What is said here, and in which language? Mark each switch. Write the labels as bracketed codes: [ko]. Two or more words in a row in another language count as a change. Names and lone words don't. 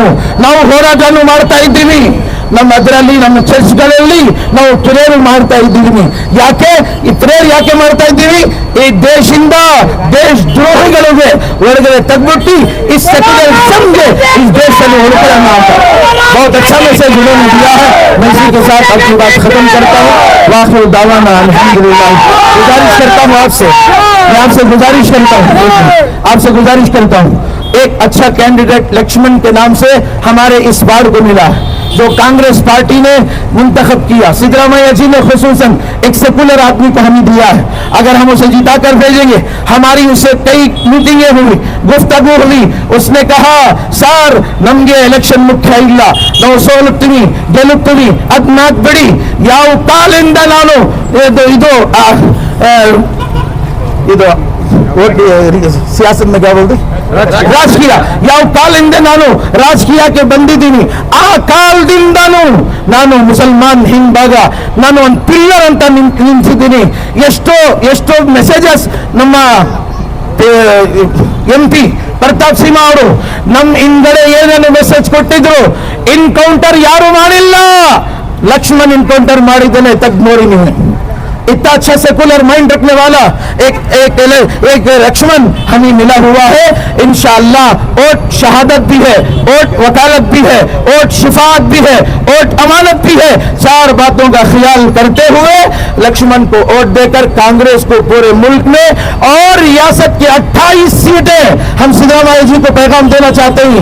[kn] ನಾವು ಹೋರಾಟವನ್ನು ಮಾಡ್ತಾ ಇದ್ದೀವಿ, ಅದರಲ್ಲಿ ನಮ್ಮ ಚರ್ಚ್ಗಳಲ್ಲಿ ನಾವು ಪ್ರೇಯರ್ ಮಾಡ್ತಾ ಇದ್ದೀವಿ. ಈ ಪ್ರೇಯರ್ ಯಾಕೆ ಮಾಡ್ತಾ ಇದ್ದೀವಿ? ಈ ದೇಶದಿಂದ ದೇಶ ದ್ರೋಹಿಗಳಿಗೆ ಹೊರಗಡೆ ತಗ್ಬಿಟ್ಟು ಈ ಸೆಕ್ಯುಲರಿಸಮ್ಗೆ ಈ ದೇಶದಲ್ಲಿ ಉಳ್ಕೊಳ್ಳೋಣ ಅಂತ [hi] बहुत अच्छा मैसेज उन्होंने दिया है. मैं इसी के साथ अपनी बात खत्म करता हूँ. [ar] وآخر دعوانا الحمد لله. [hi] गुजारिश करता हूँ आपसे गुजारिश करता हूँ एक अच्छा कैंडिडेट लक्ष्मण के नाम से हमारे इस वार्ड को मिला, जो कांग्रेस पार्टी ने मुंतखब किया. सिद्धरामैया जी ने खुसूसन एक सेकुलर आदमी को हमें दिया है. अगर हम उसे जिता कर भेजेंगे, हमारी उससे कई मीटिंगें हुई, गुफ्तगू हुई. उसने कहा सर [kn] ನಮಗೆ ಎಲೆಕ್ಷನ್ ಮುಖ್ಯ ಇಲ್ಲ, ನಾವು ಸೋಲುತ್ತೀವಿ ಗೆಲ್ಲುತ್ತೀವಿ, ಅದ್ ಮಾತು ಬಿಡಿ. ಯಾವ ಕಾಲಿಂದ ನಾನು ಇದು ಸಿಯಾಸತ್ [hi] में क्या बोलते [kn] ರಾಜಕೀಯ, ಯಾವ ಕಾಲದಿಂದ ನಾನು ರಾಜಕೀಯಕ್ಕೆ ಬಂದಿದ್ದೀನಿ, ಆ ಕಾಲದಿಂದನೂ ನಾನು ಮುಸಲ್ಮಾನ್ ಹಿಂದ್ ಭಾಗ ನಾನು ಒಂದು ಪಿಲ್ಲರ್ ಅಂತ ನಿಂತಿದ್ದೀನಿ. ಎಷ್ಟೋ ಮೆಸೇಜಸ್ ನಮ್ಮ MP ಪ್ರತಾಪ್ ಸಿಂಹ ಅವರು ನಮ್ಮ ಹಿಂದಡೆ ಏನೇನು ಮೆಸೇಜ್ ಕೊಟ್ಟಿದ್ರು, ಇನ್ಕೌಂಟರ್ ಯಾರು ಮಾಡಿಲ್ಲ, ಲಕ್ಷ್ಮಣ್ ಇನ್ಕೌಂಟರ್ ಮಾಡಿದ್ದೇನೆ. ತಗ್ ನೋಡಿ ನೀವು, [hi] इतना अच्छा सेकुलर माइंड रखने वाला एक लक्ष्मण हमें मिला हुआ है. इंशाअल्लाह वोट शहादत भी है, वोट वकालत भी है, वोट शिफात भी है, वोट अमानत भी है. चार बातों का ख्याल करते हुए लक्ष्मण को वोट देकर कांग्रेस को पूरे मुल्क में और रियासत की 28 सीटें हम सिद्धरामैया जी को पैगाम देना चाहते हैं.